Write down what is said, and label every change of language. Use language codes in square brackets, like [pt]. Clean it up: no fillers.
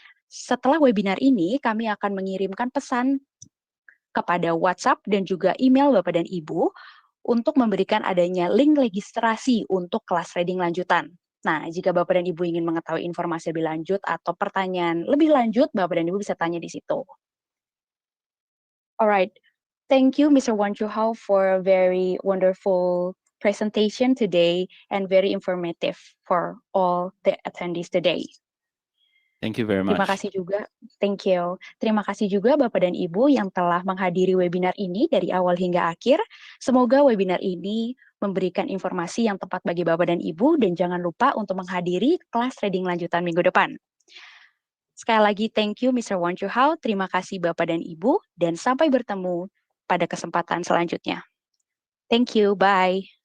[id] Setelah webinar ini, kami akan mengirimkan pesan kepada WhatsApp dan juga email Bapak dan Ibu untuk memberikan adanya link registrasi untuk kelas trading lanjutan. Nah, jika Bapak dan Ibu ingin mengetahui informasi lebih lanjut atau pertanyaan lebih lanjut, Bapak dan Ibu bisa tanya di situ. [en] Alright, thank you Mr. Wan Zuhao for a very wonderful presentation today and very informative for all the attendees today. Thank you very much. [id] Terima kasih juga, [en] thank you. [id] Terima kasih juga Bapak dan Ibu yang telah menghadiri webinar ini dari awal hingga akhir. Semoga webinar ini memberikan informasi yang tepat bagi Bapak dan Ibu, dan jangan lupa untuk menghadiri kelas trading lanjutan minggu depan. Sekali lagi, [en] thank you [id] Mr. Wan Zuhao, terima kasih Bapak dan Ibu, dan sampai bertemu pada kesempatan selanjutnya. [en] Thank you, bye.